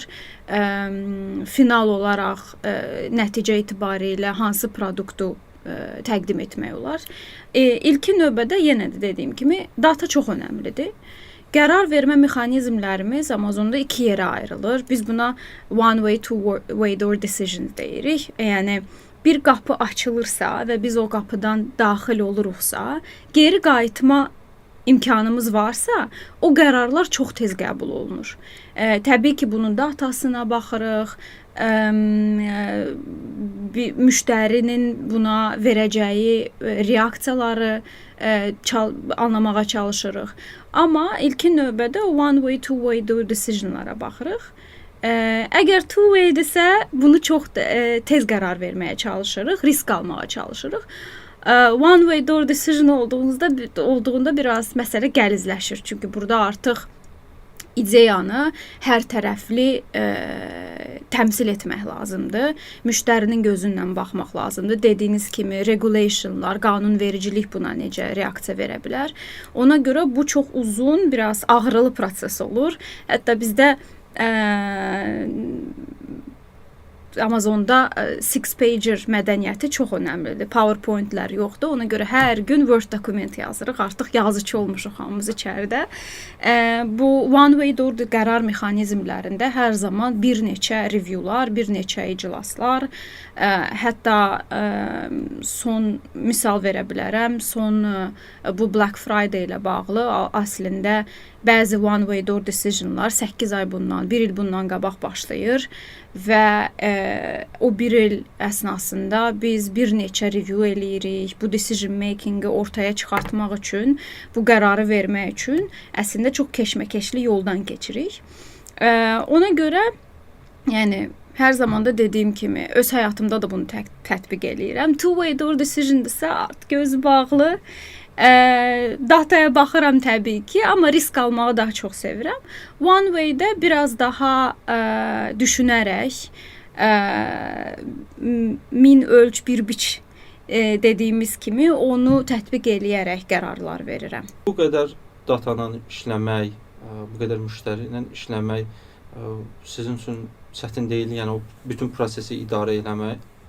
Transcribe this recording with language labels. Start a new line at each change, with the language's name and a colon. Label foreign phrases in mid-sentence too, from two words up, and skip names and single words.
Azerbaijani: Final olaraq nəticə etibarilə hansı produktu təqdim etmək olar? İlkin növbədə yenə də dediyim kimi data çox önəmlidir. qərar vermə mexanizmlərimiz Amazonda iki yerə ayrılır. Biz buna
English: one way, two way door decisions
Azerbaijani: deyirik. Yəni bir qapı açılırsa və biz o qapıdan daxil oluruqsa, geri qayıtma imkanımız varsa, o qərarlar çox tez qəbul olunur. Təbii ki, bunun datasına baxırıq, müştərinin buna verəcəyi reaksiyaları anlamağa çalışırıq. Amma ilkin növbədə
English: one way, two way door decisionlara
Azerbaijani: baxırıq. Əgər
English: two way-
Azerbaijani: dirsə, bunu çox tez qərar verməyə çalışırıq, risk almağa çalışırıq.
English: One way door decision
Azerbaijani: olduğunda biraz məsələ gəlizləşir. Çünki burada artıq ideyanı hər tərəfli təmsil etmək lazımdır. Müştərinin gözündən baxmaq lazımdır. Dediyiniz kimi regulationlar, qanunvericilik buna necə reaksiya verə bilər. Ona görə bu çox uzun, biraz ağrılı proses olur. Hətta bizdə Amazonda six-pager mədəniyyəti çox önəmlidir. PowerPoint-lər yoxdur. Ona görə hər gün Word dokument yazırıq. Artıq yazıcı olmuşuq hamımız içəridə. Bu
English: one-way door
Azerbaijani: qərar mexanizmlərində hər zaman bir neçə reviewlar, bir neçə iclaslar, hətta son misal verə bilərəm. Son bu Black Friday ilə bağlı əslində bəzi
English: one-way door decisionlar
Azerbaijani: 8 ay bundan, 1 il bundan qabaq başlayır və o 1 il əsnasında biz bir neçə review eləyirik. Bu
English: decision making-
Azerbaijani: i ortaya çıxartmaq üçün, bu qərarı vermək üçün əslində çox keşməkeşli yoldan keçirik. Ona görə, yəni hər zaman da dediyim kimi öz həyatımda da bunu tətbiq eləyirəm.
English: Two-way door decision-
Azerbaijani: dirsə artıq gözü bağlı. Dataya baxıram təbii ki, amma risk almağı daha çox sevirəm.
English: One way-
Azerbaijani: də biraz daha düşünərək, min ölç bir biç dediyimiz kimi onu tətbiq eləyərək qərarlar verirəm. Bu qədər datanla işləmək, bu qədər müştəri ilə işləmək sizin üçün çətin deyil, yəni o bütün prosesi idarə etmək?